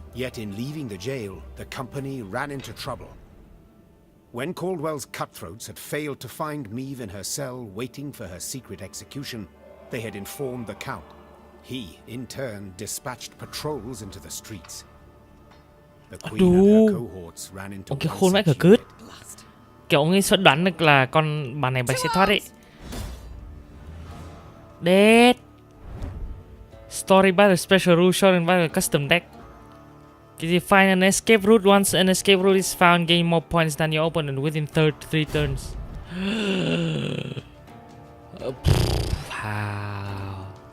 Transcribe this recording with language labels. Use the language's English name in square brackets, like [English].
[English] Yet in leaving the jail, the company ran into trouble. When Caldwell's cutthroats had failed to find Maeve in her cell waiting for her secret execution, they had informed the Count. He, in turn, dispatched patrols into the streets. The Queen and her cohorts ran into [Vietnamese] cái khôn vãi cả cứt. Kiểu ông ấy sẽ đoán được là con bà này sẽ thoát ấy. [English] Dead. Story by the special rule shown by the custom deck. If you find an escape route, once an escape route is found, gain more points than your opponent within 3 turns. Wow.